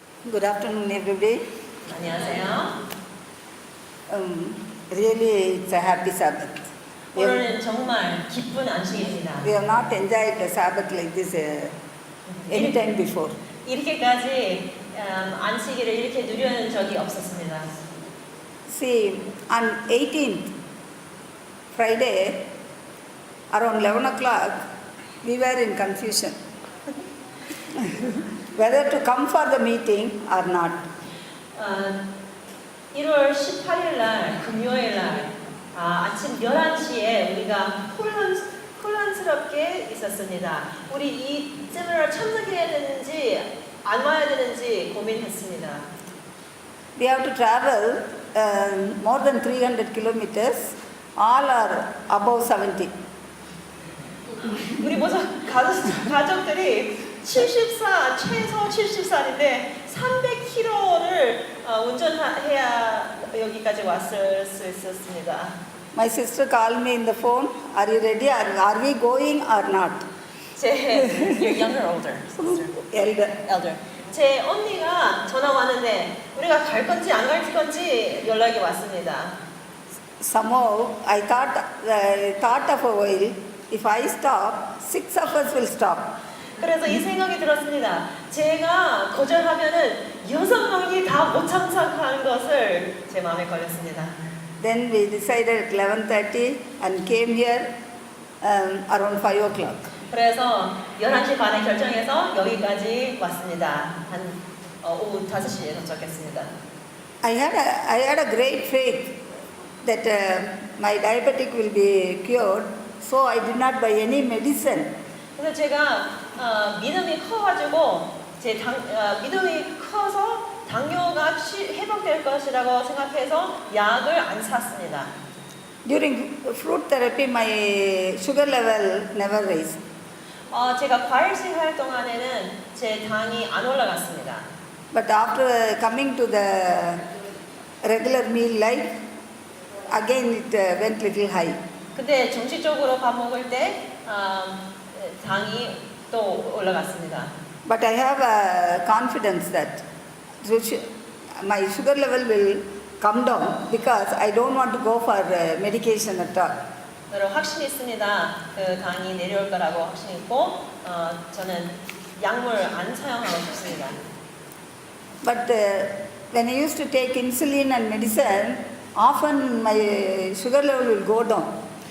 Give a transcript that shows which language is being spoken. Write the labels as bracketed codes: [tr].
[en] Good afternoon, everybody. [ko] 안녕하세요. [en] Really, it's a happy Sabbath. [ko] 오늘은 정말 기쁜 안식일입니다. [en] We have not enjoyed the Sabbath like this any time before. [ko] 이렇게까지 안식일을 이렇게 누리는 적이 없었습니다. [en] See, on 18th, Friday, around 11 o'clock, we were in confusion whether to come for the meeting or not. [ko] 1월 18일 날 금요일 날 아침 11시에 우리가 혼란스럽게 있었습니다. 우리 이 세미나를 참석해야 되는지 안 와야 되는지 고민했습니다. [en] We have to travel more than 300 kilometers. All are above 70. [ko] 우리 모든 가족들이 최소 70살인데 300km를 운전해야 여기까지 왔을 수 있었습니다. [en] My sister called me in the phone. Are you ready? Are we going or not? You're younger or older? Elder. [ko] 제 언니가 전화 왔는데 우리가 갈 건지 안 갈 건지 연락이 왔습니다. [en] Somehow I thought of a while. If I stop, 6 of us will stop. [ko] 그래서 이 생각이 들었습니다. 제가 거절하면은 6명이 다 못 참석하는 것을 제 마음에 걸렸습니다. [en] Then we decided at 11:30 and came here around 5 o'clock. [ko] 그래서 11시 반에 결정해서 여기까지 왔습니다. 한 오후 5시에 도착했습니다. [en] I had a great faith that my diabetic will be cured, so I did not buy any medicine. [ko] 그래서 제가 믿음이 커가지고 믿음이 커서 당뇨가 회복될 것이라고 생각해서 약을 안 샀습니다. [en] During fruit therapy, my sugar level never raised. [ko] 제가 과일식 할 동안에는 제 당이 안 올라갔습니다. [en] But after coming to the regular meal life, again it went little high. [ko] 근데 정식적으로 밥 먹을 때 당이 또 올라갔습니다. [en] But I have confidence that my sugar level will come down because I don't want to go for medication at all. [ko] 여러분 확신이 있습니다. 그 당이 내려올 거라고 확신이 있고 저는 약물 안 사용하고 싶습니다. [en] But when I used to take insulin and medicine, often my sugar level will go down.